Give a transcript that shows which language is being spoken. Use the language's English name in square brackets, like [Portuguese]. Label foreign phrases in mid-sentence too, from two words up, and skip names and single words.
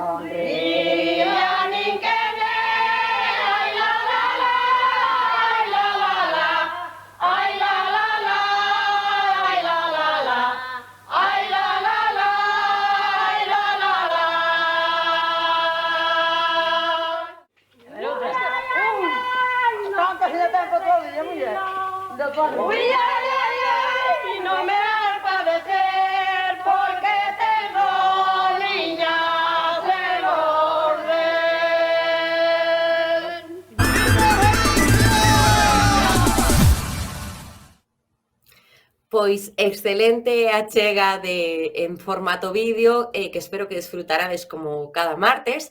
[Spanish] No ría ni querer, ay la la la, ay la la la, ay la la la, ay la la la, ay la la la. Uy, ay, ay, ay, no me hagas padecer porque tengo niñas en orden. [Galician] Pois excelente achega en formato vídeo que espero que desfrutarades como cada martes.